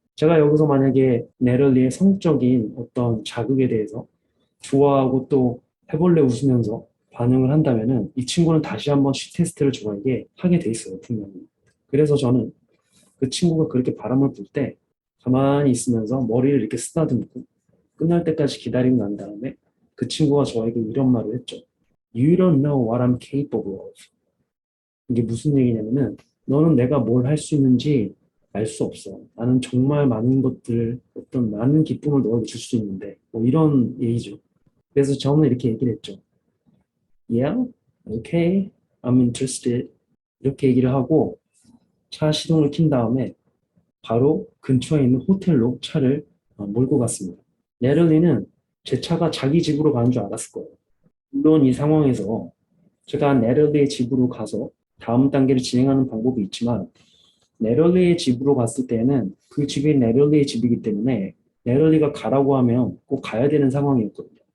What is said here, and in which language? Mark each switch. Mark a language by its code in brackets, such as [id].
[ko] 제가 여기서 만약에 네럴리의 성적인 어떤 자극에 대해서 좋아하고 또 해볼래 웃으면서 반응을 한다면은 이 친구는 다시 한번 시 테스트를 저에게 하게 돼 있어요, 분명히. 그래서 저는 그 친구가 그렇게 바람을 불 때 가만히 있으면서 머리를 이렇게 쓰다듬고 끝날 때까지 기다리고 난 다음에 그 친구가 저에게 이런 말을 했죠. [en] You don't know what I'm capable of. [ko] 이게 무슨 얘기냐면은 너는 내가 뭘 할 수 있는지 알 수 없어. 나는 정말 많은 것들, 어떤 많은 기쁨을 너에게 줄 수 있는데 뭐 이런 얘기죠. 그래서 저는 이렇게 얘기를 했죠. [en] Yeah, okay, I'm interested. [ko] 이렇게 얘기를 하고 차 시동을 킨 다음에 바로 근처에 있는 호텔로 차를 몰고 갔습니다. 네럴리는 제 차가 자기 집으로 가는 줄 알았을 거예요. 물론 이 상황에서 제가 네럴리의 집으로 가서 다음 단계를 진행하는 방법이 있지만 네럴리의 집으로 갔을 때는 그 집이 네럴리의 집이기 때문에 네럴리가 가라고 하면 꼭 가야 되는 상황이었거든요.